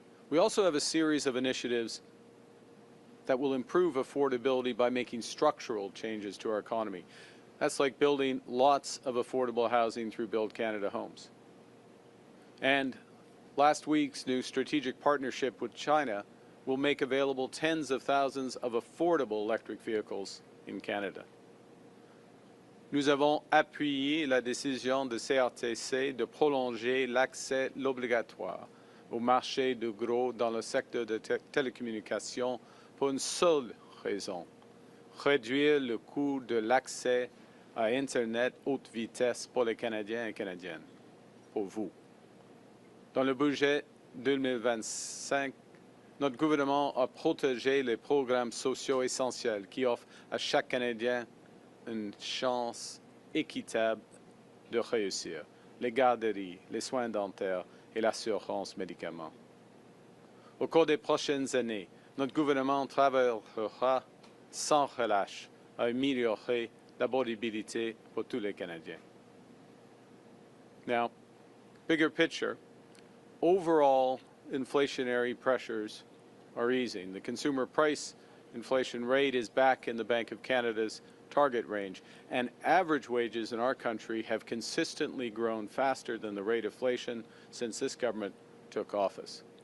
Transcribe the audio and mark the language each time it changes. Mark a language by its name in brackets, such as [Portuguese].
[English] We also have a series of initiatives that will improve affordability by making structural changes to our economy. That's like building lots of affordable housing through Build Canada homes. And last week's new strategic partnership with China will make available tens of thousands of affordable electric vehicles in Canada. [French] Nous avons appuyé la décision de CRTC de prolonger l'accès obligatoire au marché de gros dans le secteur de télécommunications pour une seule raison: réduire le coût de l'accès à Internet haute vitesse pour les Canadiens et Canadiennes, pour vous. Dans le budget 2025, notre gouvernement a protégé les programmes sociaux essentiels qui offrent à chaque Canadien une chance équitable de réussir: les garderies, les soins dentaires et l'assurance médicaments. Au cours des prochaines années, notre gouvernement travaillera sans relâche à améliorer l'abordabilité pour tous les Canadiens. [English] Now, bigger picture, overall inflationary pressures are easing. The consumer price inflation rate is back in the Bank of Canada's target range, and average wages in our country have consistently grown faster than the rate of inflation since this government took office.